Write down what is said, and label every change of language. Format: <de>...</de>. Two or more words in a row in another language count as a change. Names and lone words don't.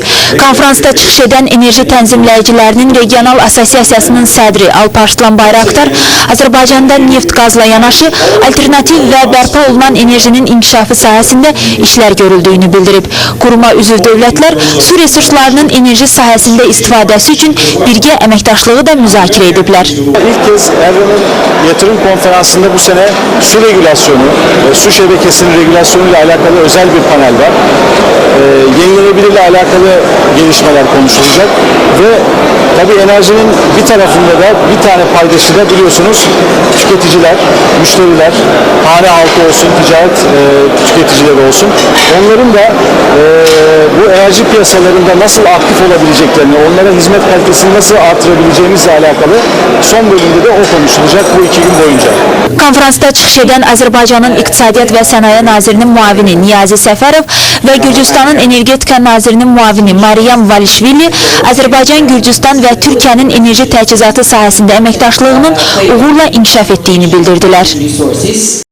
<az>Konferansda çıxış edən Enerji Tənzimləyicilərinin Regional Assosiasiyasının sədri Alparslan Bayraqdar Azərbaycanda neft qazla yanaşı alternativ və bərpa olunan enerjinin inkişafı sahəsində işlər görüldüyünü bildirib. Quruma üzv dövlətlər su resurslarının enerji sahəsində istifadəsi üçün birgə əməkdaşlığı da müzakirə ediblər.</az> <tr>İlk kez Erdoğan'ın yatırım konferansında bu sene su regülasyonu, su şebekesinin regülasyonu ile alakalı özel bir panel var. Yenilenebilirle alakalı gelişmeler konuşulacak ve tabii enerjinin bir tarafında da bir tane paydaşı da biliyorsunuz tüketiciler, müşteriler, hane halkı olsun, ticaret tüketicileri olsun. Onların da bu enerji piyasalarında nasıl aktif olabileceklerini, onlara hizmet kalitesini nasıl artırabileceğimizle alakalı son bölümde de o konuşulacak bu 2 gün boyunca.</tr> <az>Konferansda çıxış edən Azərbaycanın İqtisadiyyat və Sənaye Nazirinin müavini Niyazi Səfərov və Gürcüstanın Energetika Nazirinin müavini Maryam Valishvili Azərbaycan, Gürcüstan və Türkiyənin enerji təchizatı sahəsində əməkdaşlığının uğurla inkişaf etdiyini bildirdilər.</az>